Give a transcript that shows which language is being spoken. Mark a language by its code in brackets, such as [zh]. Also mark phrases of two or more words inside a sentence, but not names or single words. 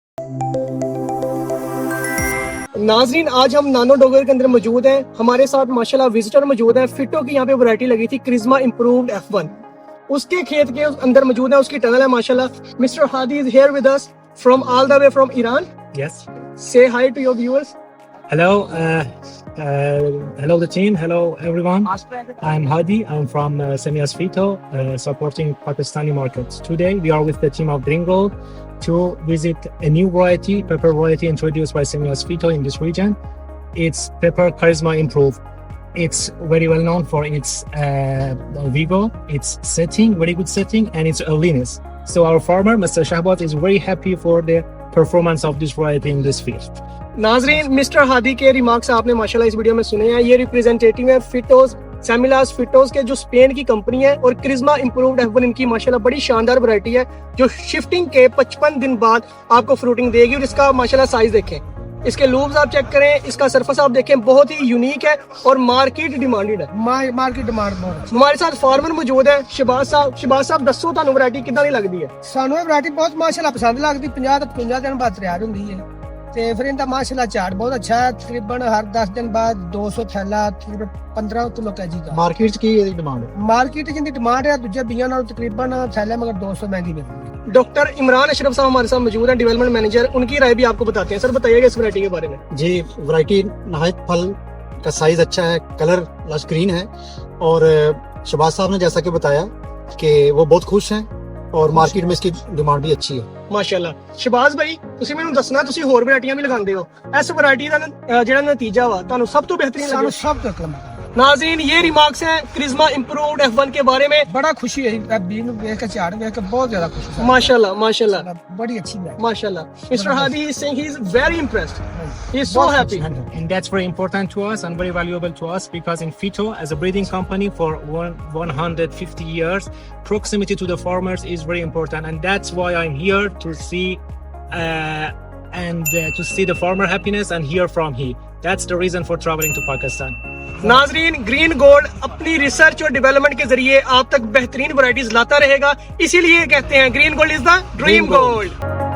[ur] ناظرین آج ہم نانو ڈوگر کے اندر موجود ہیں. ہمارے ساتھ ماشاءاللہ وزٹر موجود ہیں. فٹو کی یہاں پہ ورائٹی لگی تھی کرزما امپرووڈ F1. اس کے کھیت کے اندر موجود ہے, اس کی ٹنل ہے ماشاءاللہ. [en] Mr. Hadi is here with us from all the way from Iran. Yes. Say hi to your viewers. Hello. Hello the team. Hello everyone. I'm Hadi. I'm from Semias Fito, supporting Pakistani markets. Today we are with the team of Green to visit a new variety, pepper variety introduced by Semias Fito in this region. It's pepper Carisma Improved. It's very well known for its vigor, its setting, very good setting, and its earliness. So our farmer, Mr. Shahbat, is very happy for the performance of this variety in this field. [ur] ناظرین مسٹر ہادی کے ریمارکس آپ نے ماشاءاللہ اس ویڈیو میں سنے ہیں. یہ ریپریزنٹیٹیو ہے فٹوز سیمیلاس فٹوز کے جو اسپین کی کمپنی ہے, اور کرزما امپرووڈ F1 ان کی ماشاءاللہ بڑی شاندار ورائٹی ہے جو شفٹنگ کے 55 دن بعد آپ کو فروٹنگ دے گی. اور اس کا ماشاءاللہ سائز دیکھیں, اس کے لوبز آپ چیک کریں, اس کا سرفس آپ دیکھیں, بہت ہی یونیک ہے اور [en] market demanded [ur] ہے. [en] market demand [ur] بہت. ہمارے ساتھ فارمر موجود ہے شہباز صاحب. [pa] شہباز صاحب دسو تانوں ورائٹی کداں دی لگدی ہے؟ سانوں یہ ورائٹی بہت ماشاءاللہ پسند لگدی. 50 ਤੋਂ 55 ਦਿਨ ਬਾਅਦ ਤਿਆਰ ਹੁੰਦੀ ਹੈ ਤੇ ਫਿਰ ਇਹਦਾ ਮਾਸ਼ਾਅੱਲਾ ਝਾੜ ਬਹੁਤ ਅੱਛਾ ਹੈ. ਤਕਰੀਬਨ ਹਰ 10 ਦਿਨ ਬਾਅਦ 200 ਥੈਲਾ 15 ਕਿਲੋ ਕੇਜੀ ਦਾ. Market ਕੀ ਇਹਦੀ ਡਿਮਾਂਡ ਹੈ? ਮਾਰਕੀਟ ਜਿੰਦੀ ਡਿਮਾਂਡ ਹੈ ਦੂਜੇ ਬੀਆਂ ਨਾਲ ਤਕਰੀਬਨ ਥੈਲਾ ਮਗਰ 200 [ur] مہنگی ملتی ہے. ڈاکٹر عمران اشرف صاحب ہمارے ساتھ موجود ہیں, [en] development manager. [ur] ان کی رائے بھی آپ کو بتاتے ہیں. سر بتائیے گا اس ورائٹی کے بارے میں. جی ورائٹی نہایت پھل کا سائز اچھا ہے, [en] colour lush green [ur] ہے, اور شہباز صاحب نے جیسا کہ بتایا کہ وہ بہت خوش ہیں اور مارکیٹ میں اس کی ڈیمانڈ بھی اچھی ہے [pa] ماشاءاللہ. شہباز بھائی ਤੁਸੀਂ ਮੈਨੂੰ ਦੱਸਣਾ ਤੁਸੀਂ ਹੋਰ ਵੈਰਾਈਟੀਆਂ ਵੀ ਲਗਾਉਂਦੇ ਹੋ, ਇਸ ਵੈਰਾਈਟੀ ਦਾ ਜਿਹੜਾ ਨਤੀਜਾ ਵਾ ਤੁਹਾਨੂੰ ਸਭ ਤੋਂ ਬਿਹਤਰੀਨ ਲੱਗਿਆ? ਸਾਨੂੰ ਸਭ ਤੋਂ ਕਲਮ. [ur] ناظرین یہ ریمارکس ہیں کرزما امپرووڈ F1 کے بارے میں. [pa] بڑا خوشی ہے بی نو دیکھ کے ਝਾੜ ਦੇਖ ਕੇ ਬਹੁਤ ਜ਼ਿਆਦਾ ਖੁਸ਼ੀ ਹੈ. [ur] ماشاءاللہ ماشاءاللہ بڑی اچھی ہے ماشاءاللہ. [en] Mr. Hadi is saying he is very impressed. He is so happy. And that's very important to us and very valuable to us, because in Fito, as a breeding company for 150 years, proximity to the farmers is very important, and that's why I'm here to see to see the farmer happiness and hear from him. That's the reason for traveling to Pakistan. [ur] ناظرین گرین گولڈ اپنی ریسرچ اور ڈیولپمنٹ کے ذریعے آپ تک بہترین ورائٹیز لاتا رہے گا, اسی لیے کہتے ہیں [en] Green Gold is the dream gold.